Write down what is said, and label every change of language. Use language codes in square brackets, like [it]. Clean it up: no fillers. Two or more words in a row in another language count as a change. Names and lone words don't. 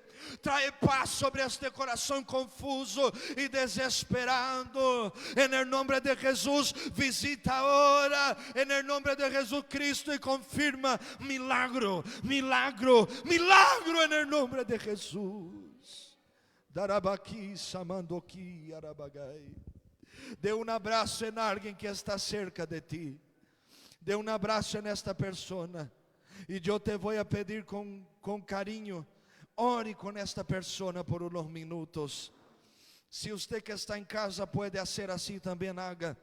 [es] Trae paz sobre este corazón confuso y desesperado. En el nombre de Jesús, visita ahora en el nombre de Jesucristo y confirma milagro, milagro, milagro en el nombre de Jesús. Darabaki samandoki arabagai. Dê un abrazo en alguien que está cerca de ti. Dê un abrazo en esta persona. Y yo te voy a pedir con cariño, ore con esta persona por unos minutos. Si usted que está en casa puede hacer así, también haga.